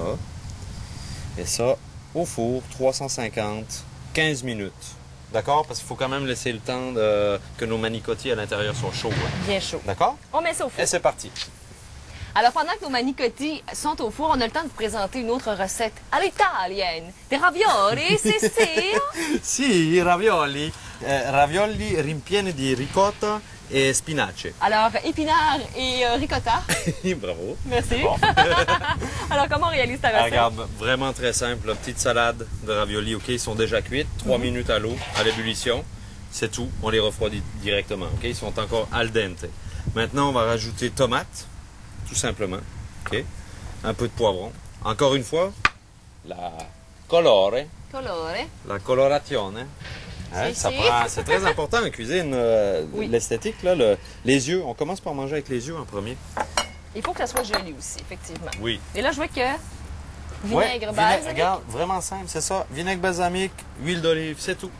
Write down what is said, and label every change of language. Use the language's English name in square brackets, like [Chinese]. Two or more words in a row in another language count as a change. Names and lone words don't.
[French] Et ça, au four, 350, 15 minutes. D'accord? Parce qu'il faut quand même laisser le temps que nos manicotti à l'intérieur soient chauds. Hein. Bien chaud. D'accord? On met ça au four. Et c'est parti. Alors, pendant que nos manicotti sont au four, on a le temps de vous présenter une autre recette à l'italienne. Des ravioli, c'est [Italian] Si, ravioli. Ravioli ripieni di ricotta e spinaci. [French] Alors, épinards et ricotta. Bravo. Merci. Bon. Alors, comment on réalise ta recette? Regarde, vraiment très simple. Petite salade de ravioli, OK? Ils sont déjà cuits. 3 minutes à l'eau, à l'ébullition. C'est tout. On les refroidit directement, OK? Ils sont encore [Italian] al dente. [French] Maintenant, on va rajouter tomates, tout simplement. OK? Un peu de poivron. Encore une fois, [Italian] la colore. Colore. La colorazione. [French] Hein, [Italian] Si. [French] c'est très important en cuisine, Oui. l'esthétique, là, les yeux. On commence par manger avec les yeux en premier. Il faut que ça soit joli aussi, effectivement. Oui. Et là, je vois que Ouais, vinaigre, balsamique. regarde, vraiment simple, c'est ça. Vinaigre balsamique, huile d'olive, c'est tout.